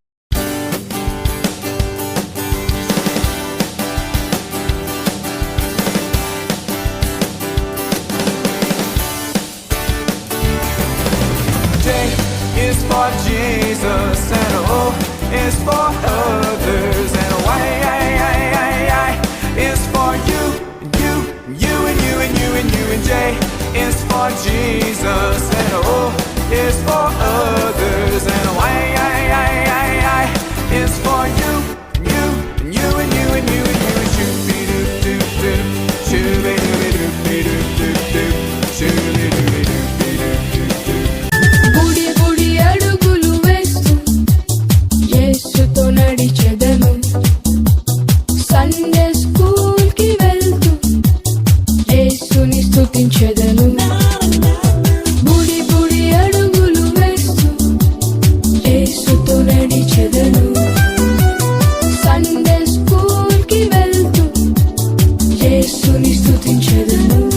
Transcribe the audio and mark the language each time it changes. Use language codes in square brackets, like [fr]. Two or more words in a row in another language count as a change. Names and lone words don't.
[en] J is for Jesus, and O is for others, and Y is for you, you, you and you and you and you, and J is for Jesus, and O is for others, and Y is for you, you, you and you and you and you, and shoo-be-doo-doo-doo, shoo-be-doo-be-doo-be-doo-doo, shoo-be-doo-be-doo-be-doo-doo. [te] గుడి గుడి అడుగులు వేస్తూ యేసుతో నడిచెదను, [en] Sunday school [te] కి వెళ్తూ యేసుని స్తుతించెదను. గుడి గుడి అడుగులు వేస్తూ యేసుతో నడిచెదను, [en] Sunday school [te] కి వెళ్తూ యేసుని స్తుతించెదను.